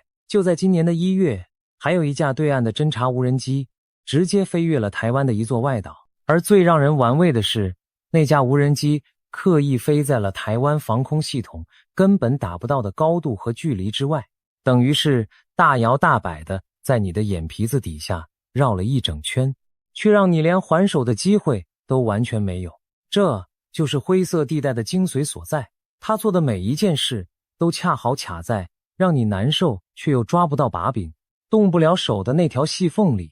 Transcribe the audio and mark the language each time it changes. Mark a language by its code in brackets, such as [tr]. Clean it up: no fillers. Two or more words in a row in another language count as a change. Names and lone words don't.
[zh] 就在今年的1月，還有一架對岸的偵察無人機直接飛越了台灣的一座外島，而最讓人玩味的是，那架無人機刻意飛在了台灣防空系統根本達不到的高度和距離之外，等於是大搖大擺的在你的眼皮子底下繞了一整圈，卻讓你連還手的機會都完全沒有。這就是灰色地帶的精髓所在，他做的每一件事都恰好卡在讓你難受卻又抓不到把柄，動不了手的那條細縫裡。